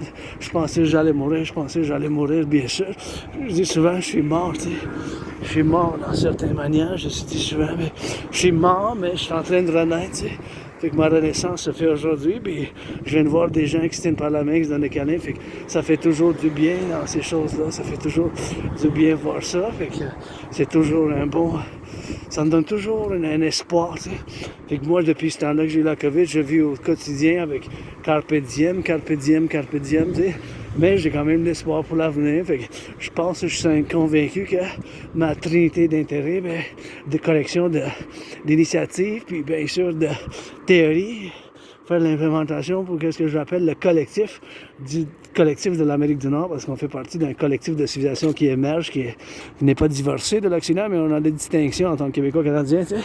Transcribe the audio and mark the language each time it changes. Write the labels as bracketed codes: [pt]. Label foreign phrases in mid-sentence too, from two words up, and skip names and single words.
[fr] Je pensais que j'allais mourir, bien sûr. Je dis souvent, je suis mort, Je suis mort dans certaines manières, je suis dit souvent, mais je suis mort, mais je suis en train de renaître, Fait que ma renaissance se fait aujourd'hui, puis je viens de voir des gens qui se tiennent par la main, qui se donnent des câlins, fait que ça fait toujours du bien dans ces choses-là, ça fait toujours du bien voir ça, fait que c'est toujours un bon... Ça me donne toujours un espoir, tu sais. Fait que moi, depuis ce temps-là que j'ai eu la COVID, je vis au quotidien avec [la] carpe diem, carpe diem, carpe diem, [fr] tu sais. Mais j'ai quand même l'espoir pour l'avenir. Fait que je pense que je suis convaincu que ma trinité d'intérêts, ben, de collection d'initiatives, puis bien sûr de théorie, faire l'implémentation pour ce que j'appelle le collectif du collectif de l'Amérique du Nord, parce qu'on fait partie d'un collectif de civilisation qui émerge, qui n'est pas divorcé de l'Occident, mais on a des distinctions en tant que Québécois-Canadiens, tu sais.